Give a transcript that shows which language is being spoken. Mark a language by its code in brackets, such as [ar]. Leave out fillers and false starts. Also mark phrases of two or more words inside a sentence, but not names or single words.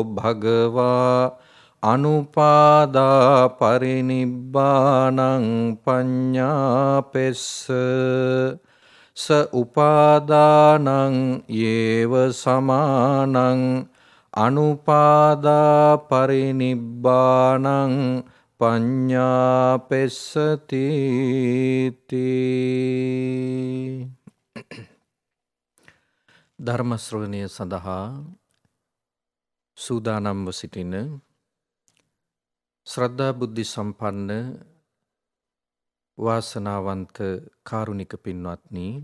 [pi] භගවා අනුපාදා පරිනිබ්බානං පඤ්ඤාපෙස්ස ස උපාදානං යේව සමානං අනුපාදා පරිනිබ්බානං පඤ්ඤාපෙස්සති තී. [si] ධර්ම ශ්‍රවණය සඳහා සූදානම්ව සිටින ශ්‍රද්ධා බුද්ධි සම්පන්න වාසනාවන්ත කාරුණික පින්වත්නි,